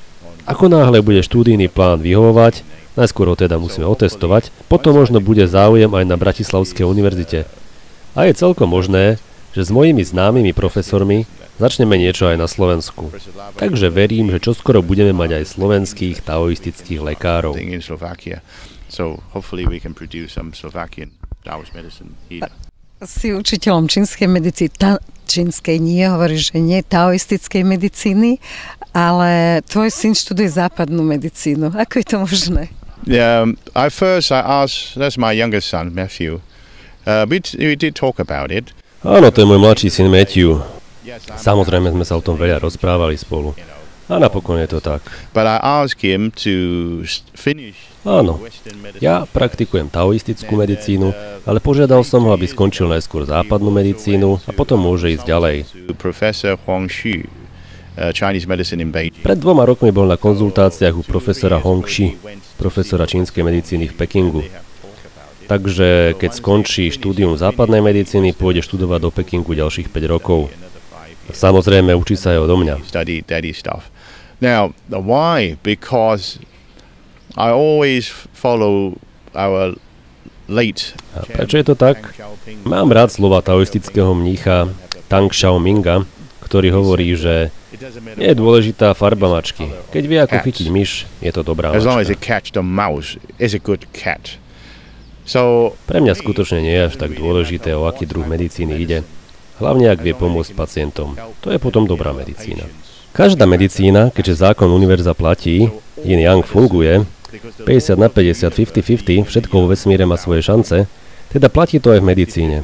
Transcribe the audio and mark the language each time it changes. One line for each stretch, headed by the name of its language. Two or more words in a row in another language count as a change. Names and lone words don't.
Slovak: Ako náhle bude študijný plán vyhovovať, najskôr ho teda musíme otestovať, potom možno bude záujem aj na Bratislavskej univerzite. A je celkom možné, že s mojimi známymi profesormi začneme niečo aj na Slovensku. Takže verím, že čoskoro budeme mať aj slovenských taoistických lekárov.
English: So hopefully we can produce some Slovakian Taoist medicine here.
Slovak: Si učiteľom čínskej medicíny, čínskej nie, hovoríš, že nie taoistickej medicíny, ale tvoj syn študuje západnú medicínu. Ako je to možné?
English: I asked, that's my youngest son, Matthew. We did talk about it.
Slovak: Áno, to je môj mladší syn Matthew. Samozrejme sme sa o tom veľa rozprávali spolu. A napokon je to tak.
English: But I asked him to finish.
Slovak: Áno, ja praktikujem taoistickú medicínu, ale požiadal som ho, aby skončil najskôr západnú medicínu a potom môže ísť ďalej.
English: Professor Huang Xu, Chinese medicine in Beijing.
Slovak: Pred 2 rokmi bol na konzultáciách u profesora Hong Xi, profesora čínskej medicíny v Pekingu. Takže keď skončí štúdium západnej medicíny, pôjde študovať do Pekingu ďalších 5 rokov. Samozrejme, učí sa aj odo mňa.
English: Now, why? Because I always follow our late.
Slovak: A prečo je to tak? Mám rád slova taoistického mnícha Tang Xiaominga, ktorý hovorí, že nie je dôležitá farba mačky. Keď vie, ako chytiť myš, je to dobrá mačka.
English: As long as it catch the mouse, it's a good cat.
Slovak: Pre mňa skutočne nie je až tak dôležité, o aký druh medicíny ide. Hlavne, ak vie pomôcť pacientom. To je potom dobrá medicína. Každá medicína, keďže zákon univerza platí, yin yang funguje, 50 na 50, 50-50, všetko vo vesmíre má svoje šance, teda platí to aj v medicíne.